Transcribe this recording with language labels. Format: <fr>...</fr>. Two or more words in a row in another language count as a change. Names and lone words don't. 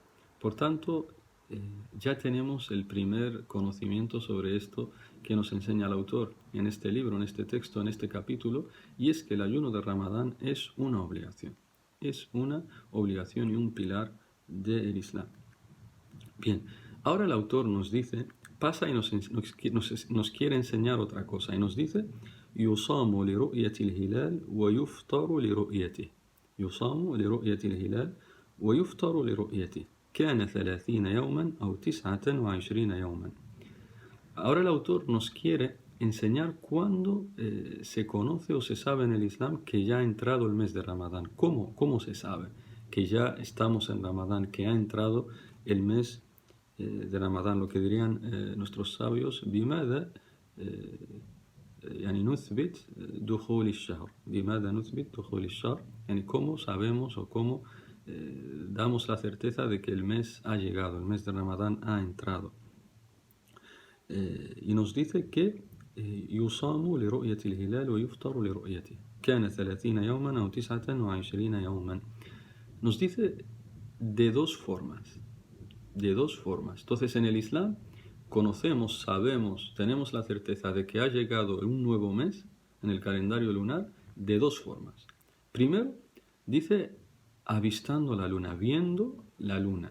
<es>Por tanto, ya tenemos el primer conocimiento sobre esto que nos enseña el autor en este libro, en este texto, en este capítulo, y es que el ayuno de Ramadán es una obligación. Es una obligación y un pilar del Islam. Bien, ahora el autor nos dice, pasa y nos quiere enseñar otra cosa, y nos dice:</es> <ar>يصام لرؤية الهلال ويفطر لرؤيته. يصام لرؤية الهلال ويفطر لرؤيته. كان 30 يوما أو 29 يوما.</ar> <es>Ahora el autor nos quiere enseñar cuándo se conoce o se sabe en el Islam que ya ha entrado el mes de Ramadán. ¿Cómo se sabe que ya estamos en Ramadán, que ha entrado el mes de Ramadán? Lo que dirían nuestros sabios:</es> <ar>بماذا يعني نثبت دخول الشهر. بماذا نثبت دخول الشهر.</ar> <es>يعني cómo sabemos o cómo damos la certeza de que el mes ha llegado, el mes de Ramadán ha entrado. Y nos dice que</es> <ar>يصام لرؤية الهلال ويفطر لرؤيته. كان 30 يوما أو 29 يوما.</ar> <es>Nos dice de dos formas. De dos formas. Entonces, en el Islam conocemos, sabemos, tenemos la certeza de que ha llegado un nuevo mes en el calendario lunar de dos formas. Primero, dice avistando la luna, viendo la luna.</es>